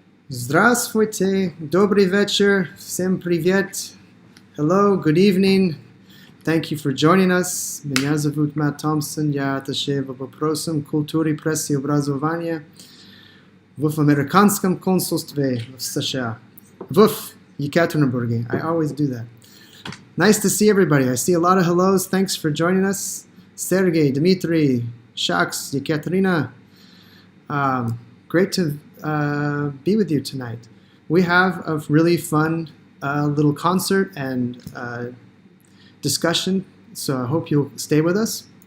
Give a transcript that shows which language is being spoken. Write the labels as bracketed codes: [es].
[ru] Здравствуйте, добрый вечер, всем привет. [en] Hello, good evening. Thank you for joining us. [ru] Меня зовут [en] Matt Thompson. [ru] Я атташе по вопросам культуры, прессы и образования в американском консульстве в США. В Екатеринбурге. [en] I always do that. Nice to see everybody. I see a lot of hellos. Thanks for joining us. Sergey, Dmitry, Shaks, Yekaterina. Great to be with you tonight. We have a really fun little concert and discussion, so I hope you'll stay with us.